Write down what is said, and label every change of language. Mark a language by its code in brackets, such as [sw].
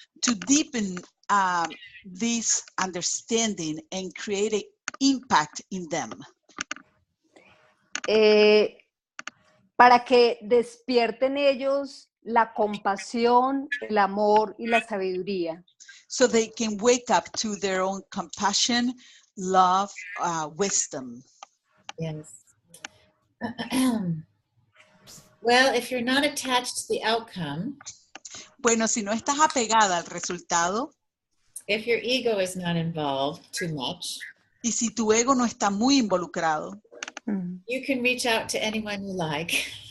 [en] to deepen this understanding and create an impact in them. [es] Para que despierten ellos la compasión, el amor y la sabiduría. [en] So they can wake up to their own compassion, love, wisdom. Yes. Well, if you're not attached to the outcome, [es] Bueno, si no estás apegada al resultado [en] if your ego is not involved too much, [es] y si tu ego no está muy involucrado, [en] you can reach out to anyone you like.